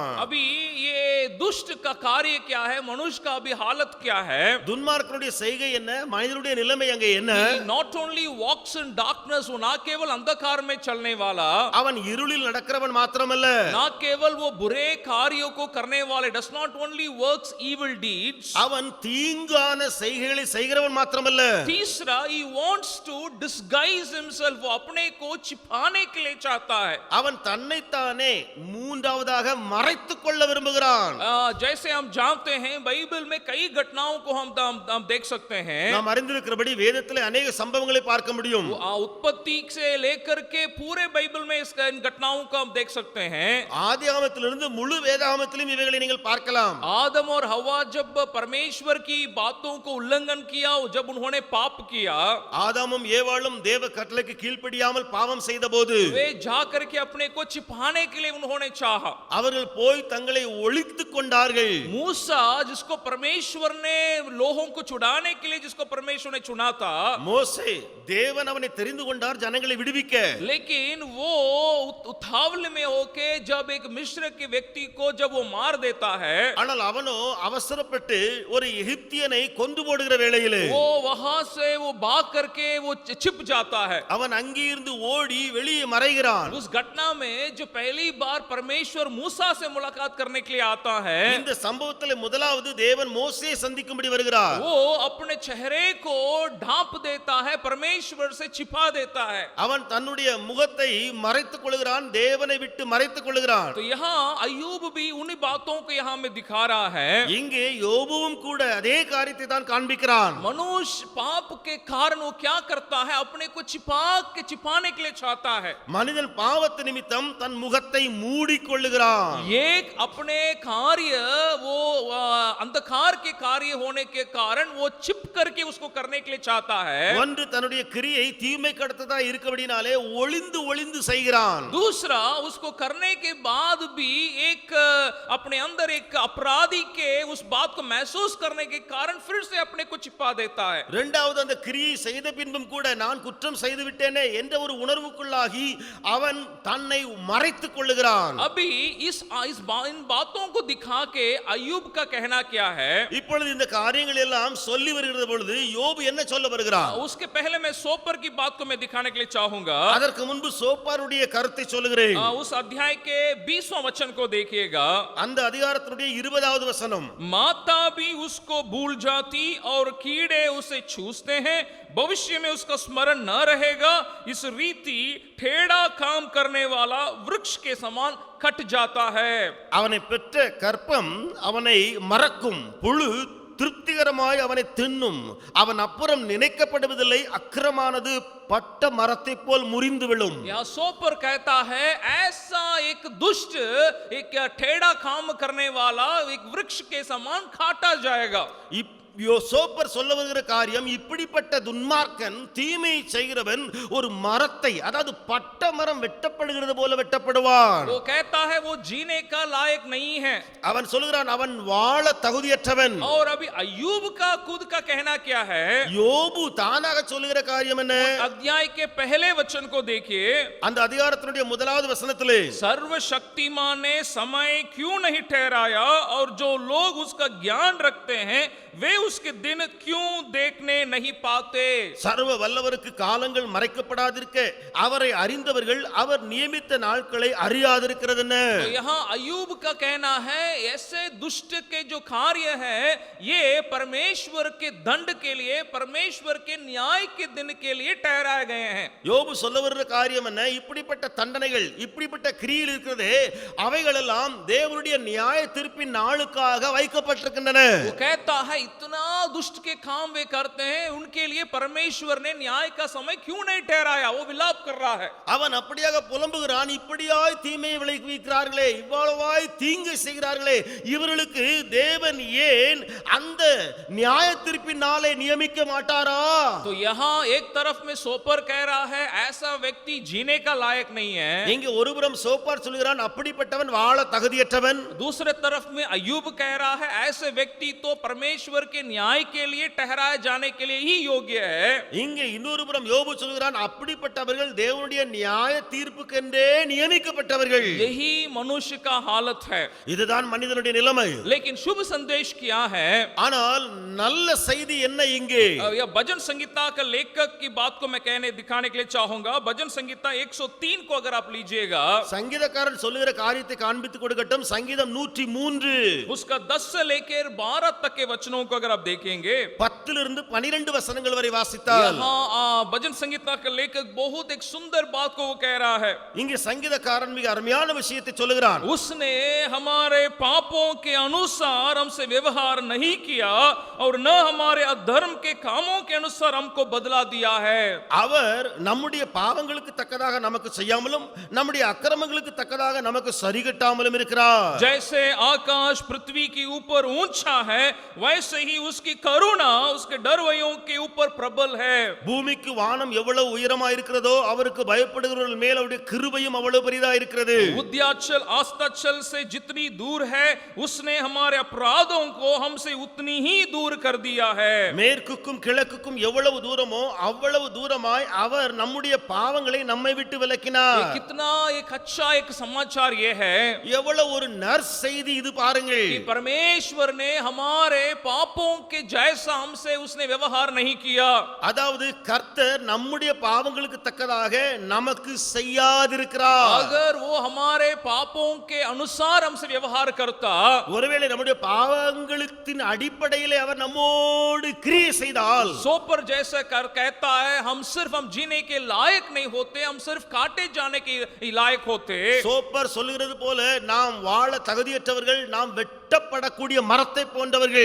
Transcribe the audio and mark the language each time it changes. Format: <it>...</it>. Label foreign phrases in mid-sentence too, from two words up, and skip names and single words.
<hi>अभी ये दुष्ट का कार्य क्या है, मनुष्य का अभी हालत क्या है?</hi> <ta>துன்மார்க்கனுடைய செய்கை என்ன, மனிதனுடைய நிலைமை அங்கே என்ன?</ta> <en>Not only walks in darkness,</en> <hi>वो ना केवल अंधकार में चलने वाला,</hi> <ta>அவன் இருளில் நடக்கிறவன் மாத்திரமல்ல,</ta> <hi>ना केवल वो बुरे कार्यों को करने वाले,</hi> <en>does not only works evil deeds,</en> <ta>அவன் தீங்கான செய்கைகளை செய்கிறவன் மாத்திரமல்ல,</ta> <hi>तीसरा,</hi> <en>he wants to disguise himself,</en> <hi>वो अपने को छिपाने के लिए चाहता है।</hi> <ta>அவன் தன்னைத்தானே மூன்றாவதாக மறைத்துக் கொள்ள விரும்புகிறான்.</ta> <hi>जैसे हम जानते हैं बाइबल में कई घटनाओं को हम देख सकते हैं।</hi> <ta>நாம் அறிந்திருக்கிறபடி வேதத்திலே अनेक சம்பவங்களை பார்க்க முடியும்.</ta> <hi>उत्पत्ति से लेकर के पूरे बाइबल में इन घटनाओं को हम देख सकते हैं।</hi> <ta>ஆதியாகமத்திலிருந்து முழு வேதாகமத்திலும் இவைகளை நீங்கள் பார்க்கலாம்.</ta> <hi>आदम और हवा जब परमेश्वर की बातों को उल्लंघन किया, जब उन्होंने पाप किया,</hi> <ta>ஆதாமும் ஏவாளும் தேவ கட்டளைக்கு கீழ்ப்படியாமல் பாவம் செய்தபோது</ta> <hi>वे जा करके अपने को छिपाने के लिए उन्होंने चाहा।</hi> <ta>அவர்கள் போய் தங்களை ஒளித்துக் கொண்டார்கள்.</ta> <hi>मूसा, जिसको परमेश्वर ने लोगों को छुड़ाने के लिए जिसको परमेश्वर ने चुना था,</hi> <ta>மோசே தேவன் அவனை தெரிந்து கொண்டார் ஜனங்களை விடுவிக்க.</ta> <hi>लेकिन वो उतावल में होके जब एक मिस्र के व्यक्ति को जब वो मार देता है,</hi> <ta>ஆனால் அவனோ அவசரப்பட்டு ஒரு எகிப்தியனை கொன்று போடுகிற வேளையிலே</ta> <hi>वो वहां से वो भाग करके वो छिप जाता है।</hi> <ta>அவன் அங்கிருந்து ஓடி வெளியே மறைகிறான்.</ta> <hi>उस घटना में जो पहली बार परमेश्वर मूसा से मुलाकात करने के लिए आता है,</hi> <ta>இந்த சம்பவத்திலே முதலாவது தேவன் மோசேயை சந்திக்கும்படி வருகிறார்.</ta> <hi>वो अपने चेहरे को ढांप देता है, परमेश्वर से छिपा देता है।</hi> <ta>அவன் தன்னுடைய முகத்தை மறைத்துக் கொள்கிறான், தேவனை விட்டு மறைத்துக் கொள்கிறான்.</ta> <hi>तो यहाँ अय्यूब भी उन बातों को यहाँ में दिखा रहा है।</hi> <ta>இங்கே யோபுவும் கூட அதே காரியத்தை தான் காண்பிக்கிறான்.</ta> <hi>मनुष्य पाप के कारण वो क्या करता है, अपने को छिपाने के लिए चाहता है।</hi> <ta>மனிதன் பாவத்து நிமித்தம் தன் முகத்தை மூடிக்கொள்ளுகிறான்.</ta> <hi>एक अपने कार्य वो अंधकार के कार्य होने के कारण वो छिप करके उसको करने के लिए चाहता है।</hi> <ta>ஒன்று தன்னுடைய கிரியை தீமை கடத்ததா இருக்கபடினாலே ஒளிந்து ஒளிந்து செய்கிறான்.</ta> <hi>दूसरा, उसको करने के बाद भी एक अपने अंदर एक अपराधी के उस बात को महसूस करने के कारण फिर से अपने को छिपा देता है।</hi> <ta>இரண்டாவது அந்த கிரியை செய்த பின்பும் கூட நான் குற்றம் செய்து விட்டேனே என்ற ஒரு உணர்வுக்குள்ளாகி அவன் தன்னை மறைத்துக் கொள்ளுகிறான்.</ta> <hi>अभी इन बातों को दिखा के अय्यूब का कहना क्या है?</hi> <ta>இப்பொழுது இந்த காரியங்கள் எல்லாம் சொல்லி வருகிற பொழுது யோபு என்ன சொல்ல வருகிறான்?</ta> <hi>उसके पहले मैं सोपर की बात को मैं दिखाने के लिए चाहूंगा।</hi> <ta>அதற்கு முன்பு சோப்பாருடைய கருத்தை சொல்லுகிறேன்.</ta> <hi>उस अध्याय के 20वां वचन को देखिएगा।</hi> <ta>அந்த அதிகாரத்தினுடைய 20வது வசனம்.</ta> <hi>माता भी उसको भूल जाती और कीड़े उसे चूसते हैं, भविष्य में उसका स्मरण न रहेगा। इस रीति टेढ़ा काम करने वाला वृक्ष के समान कट जाता है।</hi> <ta>அவனை பெற்ற கற்பம் அவனை மறக்கும், புழு திருப்திகரமாய் அவனை தின்னும். அவன் அப்புறம் நினைக்கப்படுவதில்லை, அக்கிரமானது பட்ட மரத்தை போல் முறிந்து விழும்.</ta> <hi>यहाँ सोपर कहता है ऐसा एक दुष्ट, एक टेढ़ा काम करने वाला एक वृक्ष के समान काटा जाएगा।</hi> <ta>சோப்பர் சொல்ல வருகிற காரியம், இப்படிப்பட்ட துன்மார்க்கன் தீமை செய்கிறவன் ஒரு மரத்தை, அதாவது பட்ட மரம் வெட்டப்படுகிறது போல வெட்டப்படுவான்.</ta> <hi>वो कहता है वो जीने का लायक नहीं है।</hi> <ta>அவன் சொல்கிறான் அவன் வாழ தகுதியற்றவன்.</ta> <hi>और अभी अय्यूब का खुद का कहना क्या है?</hi> <ta>யோபு தானாக சொல்லுகிற காரியம் என்ன?</ta> <hi>अध्याय के पहले वचन को देखिए।</hi> <ta>அந்த அதிகாரத்தினுடைய முதலாவது வசனத்திலே,</ta> <hi>सर्वशक्तिमान ने समय क्यों नहीं ठहराया, और जो लोग उसका ज्ञान रखते हैं वे उसके दिन क्यों देखने नहीं पाते?</hi> <ta>சர்வ வல்லவருக்கு காலங்கள் மறைக்கப்படாதிருக்க அவரை அறிந்தவர்கள் அவர் நியமித்த நாட்களை அறியாதிருக்கிறது என்ன?</ta> <hi>तो यहाँ अय्यूब का कहना है ऐसे दुष्ट के जो कार्य है ये परमेश्वर के दंड के लिए, परमेश्वर के न्याय के दिन के लिए ठहराए गए हैं।</hi> <ta>யோபு சொல்ல வருகிற காரியம் என்ன? இப்படிப்பட்ட தண்டனைகள், இப்படிப்பட்ட கிரியைகள் இருக்கிறதே, அவைகள் எல்லாம் தேவனுடைய நியாய தீர்ப்பின் நாளுக்காக வைக்கப்பட்டிருக்கின்றன.</ta> <hi>वो कहता है इतना दुष्ट के काम वे करते हैं, उनके लिए परमेश्वर ने न्याय का समय क्यों नहीं ठहराया? वो विलाप कर रहा है।</hi> <ta>அவன் அப்படியாக புலம்புகிறான், இப்படியாய் தீமையை விளைவிக்கிறார்களே, இவ்வளவாய் தீங்கு செய்கிறார்களே, இவர்களுக்கு தேவன் ஏன் அந்த நியாய தீர்ப்பின் நாளை நியமிக்க மாட்டாரா?</ta> <hi>तो यहाँ एक तरफ में सोपर कह रहा है ऐसा व्यक्ति जीने का लायक नहीं है।</hi> <ta>இங்க ஒருபுறம் சோப்பார் சொல்கிறான் அப்படிப்பட்டவன் வாழ தகுதியற்றவன்.</ta> <hi>दूसरे तरफ में अय्यूब कह रहा है ऐसे व्यक्ति तो परमेश्वर के न्याय के लिए ठहराए जाने के लिए ही योग्य है।</hi> <ta>இங்கே இன்னொரு புறம் யோபு சொல்கிறான் அப்படிப்பட்டவர்கள் தேவனுடைய நியாய தீர்ப்புக்கென்றே நியமிக்கப்பட்டவர்கள்.</ta> <hi>यही मनुष्य का हालत है।</hi> <ta>இதுதான் மனிதனுடைய நிலைமை.</ta> <hi>लेकिन शुभ संदेश क्या है?</hi> <ta>ஆனால் நல்ல செய்தி என்ன இங்கே?</ta> <hi>यह भजन संगीता का लेखक की बात को मैं दिखाने के लिए चाहूंगा। भजन संगीता 103 को अगर आप लीजिएगा,</hi> <ta>சங்கீதக்காரன் சொல்லுகிற காரியத்தை காண்பித்து கொடுக்கட்டும். சங்கீதம் 103</ta> <hi>उसका 10 से लेकर 12 तक के वचनों को अगर अगर आप देखेंगे</hi> <ta>10 12 வசனங்கள் வரை வாசித்தால்</ta> <hi>यहाँ भजन संगीता का लेखक बहुत एक सुंदर बात को वो कह रहा है।</hi> <ta>இங்கே சங்கீதக்காரன் மிக அருமையான விஷயத்தை சொல்லுகிறான்.</ta> <hi>उसने हमारे पापों के अनुसार हमसे व्यवहार नहीं किया और न हमारे अधर्म के कामों के अनुसार हमको बदला दिया है।</hi> <ta>அவர் நம்முடைய பாவங்களுக்கு தக்கதாக நமக்கு செய்யாமலும் நம்முடைய அக்கிரமங்களுக்கு தக்கதாக நமக்கு சரிகட்டாமலும் இருக்கிறார்.</ta> <hi>जैसे आकाश पृथ्वी के ऊपर ऊंचा है वैसे ही उसकी करुणा उसके डरवैयों के ऊपर प्रबल है।</hi> <ta>பூமிக்கு வானம் எவ்வளவு உயரமா இருக்கிறதோ அவருக்கு பயப்படுகிறவர்கள் மேல் அவருடைய கிருபையும் அவ்வளவு பெரிதா இருக்கிறது.</ta> <hi>उद्याचल अस्ताचल से जितनी दूर है उसने हमारे अपराधों को हमसे उतनी ही दूर कर दिया है।</hi> <ta>மேற்குக்கும் கிழக்குக்கும் எவ்வளவு தூரமோ அவ்வளவு தூரமாய் அவர் நம்முடைய பாவங்களை நம்மை விட்டு விலக்கினார்.</ta> <hi>कितना एक अच्छा एक समाचार ये है</hi> <ta>எவ்வளவு ஒரு நர்ஸ் செய்தி இது பாருங்கள்.</ta> <hi>कि परमेश्वर ने हमारे पापों के जैसा हमसे उसने व्यवहार नहीं किया।</hi> <ta>அதாவது கர்த்தர் நம்முடைய பாவங்களுக்கு தக்கதாக நமக்கு செய்யாதிருக்கிறார்.</ta> <hi>अगर वो हमारे पापों के अनुसार हमसे व्यवहार करता</hi> <ta>ஒருவேளை நம்முடைய பாவங்களின் அடிப்படையிலே அவர் நம்மோடு கிரியை செய்தால்</ta> <hi>सोपर जैसा कर कहता है हम जीने के लायक नहीं होते हम सिर्फ काटे जाने के लायक होते।</hi> <ta>சோப்பர் சொல்லுகிறது போல நாம் வாழ தகுதியற்றவர்கள் நாம் வெட்டப்படக்கூடிய மரத்தை போன்றவர்கள்.</ta>